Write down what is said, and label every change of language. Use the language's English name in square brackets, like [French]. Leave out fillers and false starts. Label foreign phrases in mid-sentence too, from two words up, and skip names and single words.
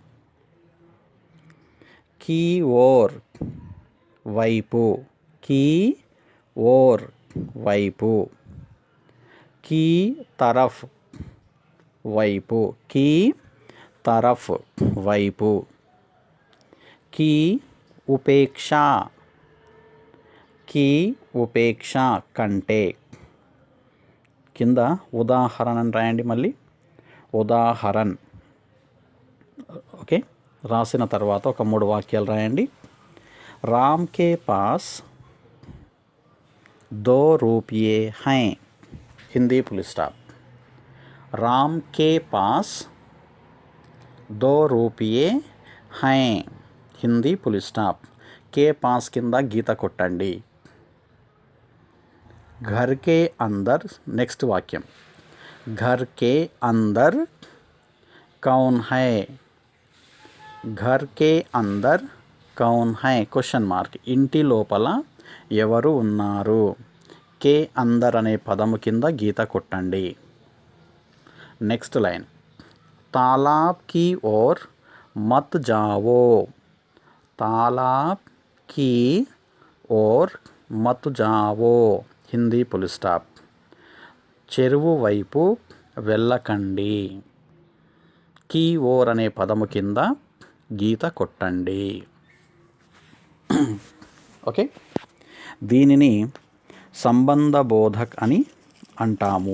[Hindi] की ओर వైపు, की ओर వైపు, की तरफ़ వైపు, की तरफ़ వైపు, की अपेक्षा, की अपेक्षा కంటే. [Telugu] కింద ఉదాహరణ రాయండి మళ్ళీ, ఉదాహరణ. ఓకే, రాసిన తర్వాత ఒక 3 వాక్యాలు రాయండి. [Hindi] राम के पास 2 रुपये है, హిందీ [English] full stop. [Hindi] राम के पास 2 रुपये है, హిందీ [English] full stop. [Hindi] के पास [Telugu] కింద గీత కొట్టండి. [Hindi] घर के अंदर, [Telugu] నెక్స్ట్ వాక్యం, [Hindi] घर के अंदर कौन है, घर के अंदर कौन है [English] question mark. [Telugu] ఇంటి లోపల ఎవరు ఉన్నారు. [Hindi] के अंदर [Telugu] అనే పదము కింద గీత కొట్టండి. [English] next line, [Hindi] तालाब की ओर मत जाओ, तालाब की ओर मत जाओ, హిందీ [English] full stop. [Telugu] చెరువు వైపు వెళ్ళకండి. [Hindi] की ओर [Telugu] అనే పదము కింద గీత కొట్టండి. ఓకే, దీనిని [Hindi] संबंध बोधक [Telugu] అని అంటాము.